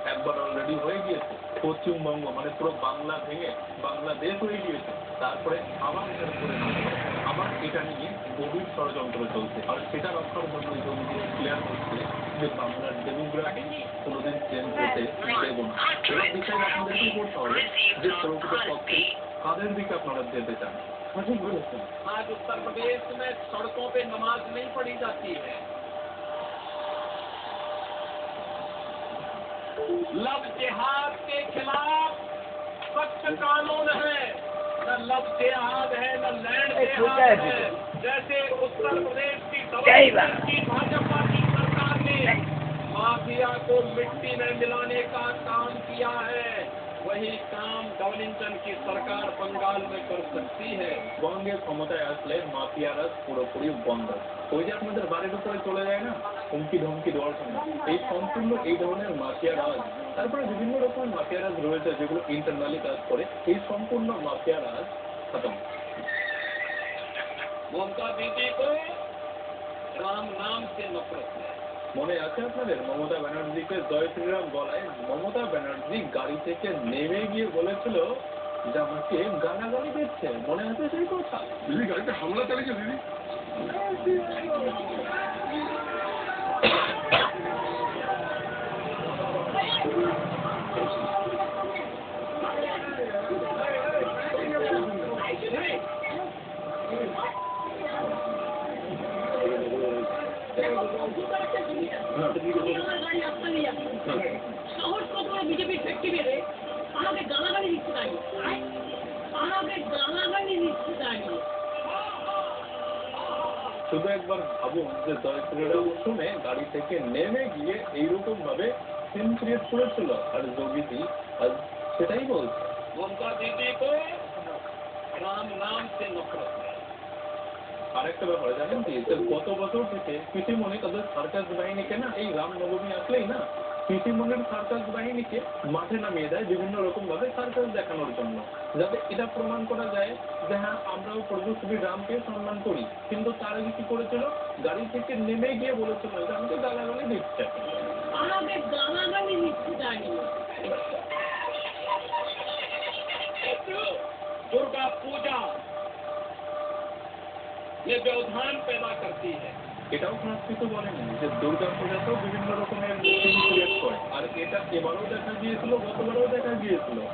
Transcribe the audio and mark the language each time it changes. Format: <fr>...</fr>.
<bn>একবার অলরেডি হয়ে গিয়েছে, পশ্চিমবঙ্গ মানে পুরো বাংলা ভেঙে বাংলাদেশ হয়ে গিয়েছে, তারপরে আবার এটার করে আবার এটা নিয়ে গভীর ষড়যন্ত্র চলছে। আর সেটা রক্ষার জন্য যোগীজি ক্লিয়ার হচ্ছে যে বাংলার ডেমোগ্রাফি কোনোদিন চেঞ্জ হতে দেব না। এবার বিষয় আপনাদেরকেই করতে হবে যে প্রকৃত পক্ষে কাদের দিকে আপনারা যেতে চান। সঠিক বলেছেন।</bn> <hi>आज उत्तर प्रदेश में सड़कों पे नमाज नहीं पढ़ी जाती है। लव जिहाद के खिलाफ सख्त कानून है, न लव जिहाद है न लैंड जिहाद है। जैसे उत्तर प्रदेश की भाजपा की सरकार ने माफिया को मिट्टी में मिलाने का काम किया है, वही काम डबल इंजन की सरकार बंगाल में कर सकती है।</hi> <bn>বঙ্গে ক্ষমতায় আসলে মাফিয়ারা পুরোপুরি বন্ধ। ওই যে আপনাদের বাড়ির উপরে চলে যায় না হুমকি ধমকি দেওয়ার সময়, এই সম্পূর্ণ এই ধরনের মাফিয়া রাজ, তারপরে বিভিন্ন রকমের মাফিয়া রাজ রয়েছে যেগুলো ইন্টারনালি কাজ করে, এই সম্পূর্ণ মাফিয়া রাজ খতম।</bn> <hi>ममता दीदी को राम नाम से नफरत है।</hi> <bn>মনে আছে আপনাদের মমতা ব্যানার্জিকে জয় শ্রীরাম বলায় মমতা ব্যানার্জি গাড়ি থেকে নেমে গিয়ে বলেছিল যে আমাকে গালাগালি দিচ্ছে, মনে আছে সেই কথা? দিদি গাড়িতে হামলা চালিয়েছে দিদি। শহর কত বিজেপির ফ্যাক্টরি বেড়ে আমাকে গালাগালি দিচ্ছে তাই আমাকে গালাগালি দিচ্ছে তাই। শুধু একবার ভাবুন যে জয় শ্রীরাম শুনে গাড়ি থেকে নেমে গিয়ে এইরকম ভাবে সিন ক্রিয়েট করেছিল, আর যোগীজি আজ সেটাই বলছে।</bn> <hi>ममता दीदी को राम नाम से नफरत है।</hi> <bn>আরেকটা ব্যাপার জানেন কি, যে গত বছর থেকে কৃষিমণি তাদের সার্কাস বাহিনীকে না, এই রামনবমী আসলেই না কৃষিমণির সার্কাস বাহিনীকে মাঠে নামিয়ে দেয় বিভিন্ন রকম ভাবে সার্কাস দেখানোর জন্য, যাতে এটা প্রমাণ করা যায় যে হ্যাঁ আমরাও প্রভু শ্রী রামকে সম্মান করি। কিন্তু তার আগে কি করেছিল, গাড়ি থেকে নেমে গিয়ে বলেছিল যে আমাকে গালাগালি দিচ্ছে। আমাকে গালাগালি দিচ্ছে তাই।</bn> <hi>दुर्गा पूजा ये व्यवधान पैदा करती है।</hi> <bn>এটাও সংস্কৃত বলেনি যে দুর্গা পূজাতেও বিভিন্ন রকমের সিন ক্রিয়েট করে, আর এটা এবারও দেখা গিয়েছিল, গতবারও দেখা গিয়েছিল।</bn>